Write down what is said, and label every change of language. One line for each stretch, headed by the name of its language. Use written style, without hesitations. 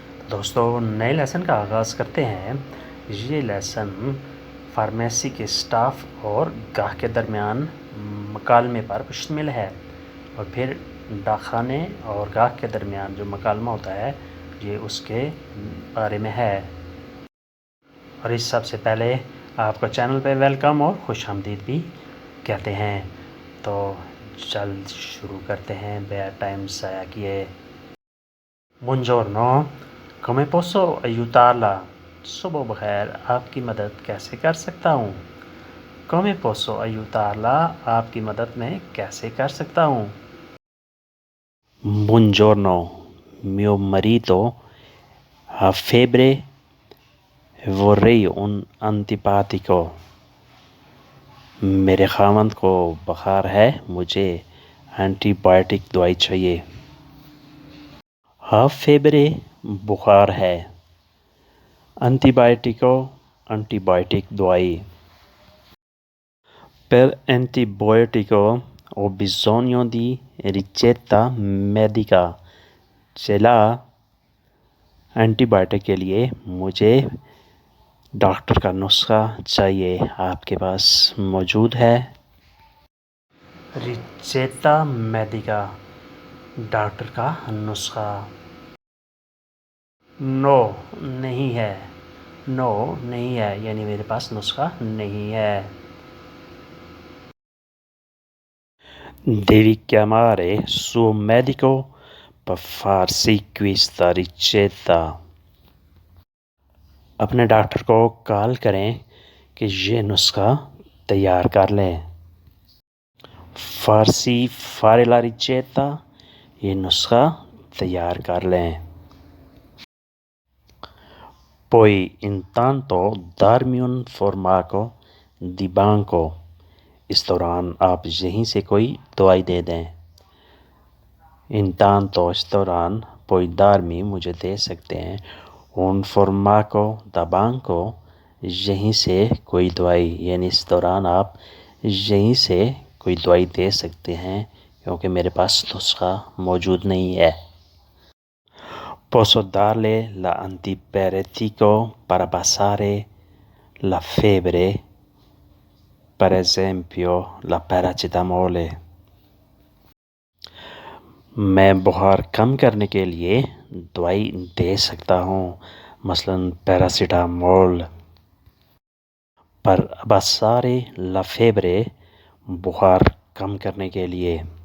Hindi: दोस्तों, नए लेसन का आगाज़ करते हैं। ये लेसन फार्मेसी के स्टाफ और गाह के दरमियान मकालमे पर मुश्तमिल है और फिर डाकखाने और गाह के दरमियान जो मकालमा होता है ये उसके बारे में है। और इस सबसे पहले आपको चैनल पे वेलकम और खुशामदीद भी कहते हैं। तो जल्द शुरू करते हैं बिना टाइम ज़ाया किए।
Italian: बुongiorno, come posso aiutarla?
Hindi: सुबह बखैर, आपकी मदद कैसे कर सकता हूँ?
Italian: Come posso aiutarla?
Hindi: आपकी मदद में कैसे कर सकता हूँ?
Italian: Buongiorno, mio marito ha febbre e vorrei un antibiotico.
Hindi: मेरे खामंद को बुखार है, मुझे एंटीबायोटिक दवाई चाहिए।
Italian: हा फेब्रे
Hindi: बुखार है, एंटीबायोटिको एंटीबायोटिक दवाई।
Italian: Per antibiotico ho bisogno di ricetta medica.
Hindi: चला एंटीबायोटिक के लिए मुझे डॉक्टर का नुस्खा चाहिए, आपके पास मौजूद है? रिचेता मेडिका, डॉक्टर का नुस्खा। नो नहीं है, नो नहीं है यानी मेरे पास नुस्खा नहीं है।
Italian: Devi chiamare suo medico per farsi questa ricetta.
Hindi: अपने डॉक्टर को कॉल करें कि ये नुस्खा तैयार कर लें। फारसी
Italian: fare la ricetta,
Hindi: ये नुस्खा तैयार कर लें।
Italian: Poi intanto darmi un farmaco di banco.
Hindi: इस दौरान आप यहीं से कोई दवाई दे दें।
Italian: Intanto
Hindi: इस दौरान
Italian: poi darmi
Hindi: मुझे दे सकते हैं,
Italian: un farmaco da banco
Hindi: यहीं से कोई दवाई, यानी इस दौरान आप यहीं से कोई दवाई दे सकते हैं क्योंकि मेरे पास नुस्खा मौजूद नहीं है।
Italian: Posso darle l'antipiretico per passare la febbre, per esempio la paracetamole.
Hindi: मैं बुखार कम करने के लिए दवाई दे सकता हूँ, मसलन पैरासीटामोल। पर
Italian: abbassare la febbre,
Hindi: बुखार कम करने के लिए।